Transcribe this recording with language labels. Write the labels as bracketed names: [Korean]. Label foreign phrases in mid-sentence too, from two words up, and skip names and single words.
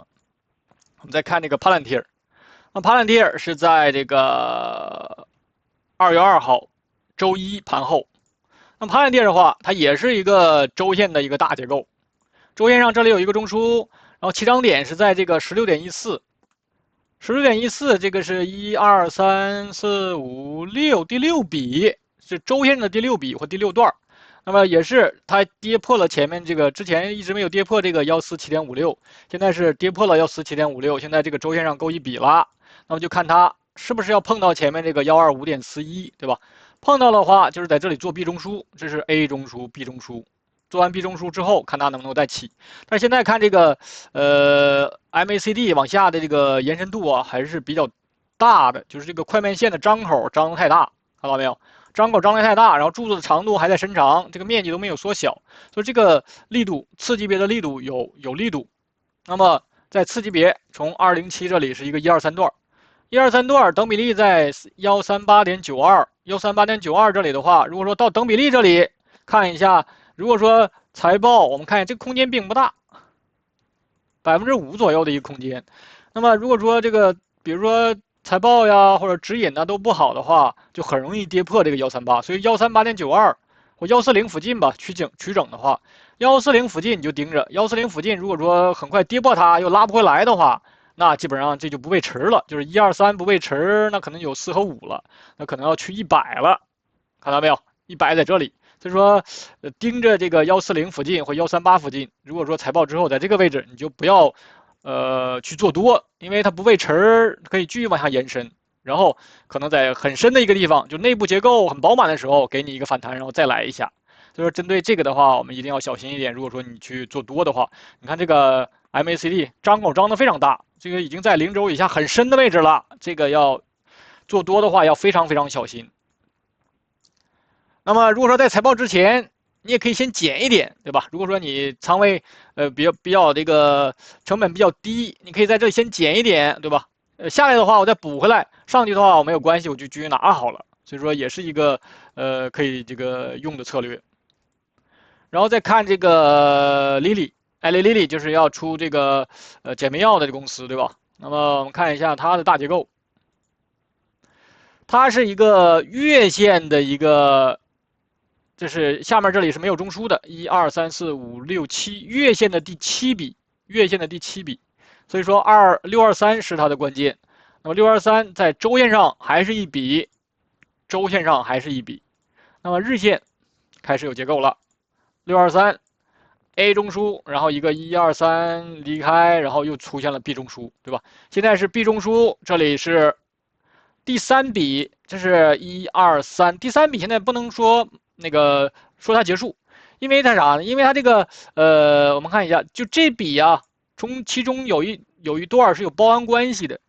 [Chinese] 我們再看這個 Palantir， 那 Palantir 是在這個2月2號周一盤後，那 Palantir 的話，它也是一個周線的一個大結構，周線上這裡有一個中樞。然後起漲點是在這個16.14，16.14這個是1、2、3、4、5、6第6 筆，是周線的第6筆或第6段。那麼也是它跌破了前面這個之前一直沒有跌破這個147.56，現在是跌破了147.56，現在這個周線上夠一筆了。那麼就看它是不是要碰到前面這個125.41，對吧？碰到的話就是在這裡做 B 中樞，這是 A 中樞 B 中樞。做完 B 中樞之後，看它能不能再起。但是現在看這個MACD 往下的這個延伸度啊，還是比較大的，就是這個快面線的張口張得太大，看到沒有？張口張得太大，然後柱子的長度還在伸長，這個面積都沒有縮小，所以這個力度次級別的力度有力度。那麼在次級別，從207這裡是一個123段，123段等比例在138.92，138.92這裡的話，如果說到等比例這裡看一下。如果說財報，我們看這個空間並不大，5%左右的一個空間。那麼如果說這個，比如說財報呀或者指引呢都不好的話，就很容易跌破這個138。所以138.92或140附近吧，取整的話，140附近你就盯着。140附近如果說很快跌破它又拉不回來的話，那基本上這就不被持了，就是1、2、3不被持，那可能有4和5了，那可能要去100了，看到沒有？100在這裡。所以說，盯着這個140附近或138附近，如果說財報之後在這個位置，你就不要去做多，因為它不被持，可以繼續往下延伸，然後可能在很深的一個地方，就內部結構很飽滿的時候，給你一個反彈，然後再來一下。所以說，針對這個的話，我們一定要小心一點。如果說你去做多的話，你看這個 MACD 張口張得非常大，這個已經在0軸以下很深的位置了，這個要做多的話要非常非常小心。那麼如果說在財報之前，你也可以先減一點，對吧？如果說你倉位比較這個成本比較低，你可以在這裡先減一點，對吧？下來的話我再補回來，上去的話我沒有關係，我就繼續拿好了。所以說也是一个可以这个用的策略。然后再看这个 Lilly， 艾利 Lilly 就是要出这个减肥药的公司，对吧？那么我们看一下它的大结构，它是一个月线的一个，就是下面这里是没有中枢的，1、2、3、4、5、6、7，月线的第7笔，月線的第7筆，所以說623是它的關鍵。那麼623在周線上還是一筆，周線上還是一筆。那麼日線開始有結構了，623 A 中樞，然後一個1、2、3離開，然後又出現了 B 中樞，對吧？現在是 B 中樞，這裡是第3筆，這是1、2、3，第3筆現在不能說那個說它結束，因為它啥呢？因為它這個我們看一下，就這筆啊，從其中有一段是有包含關係的。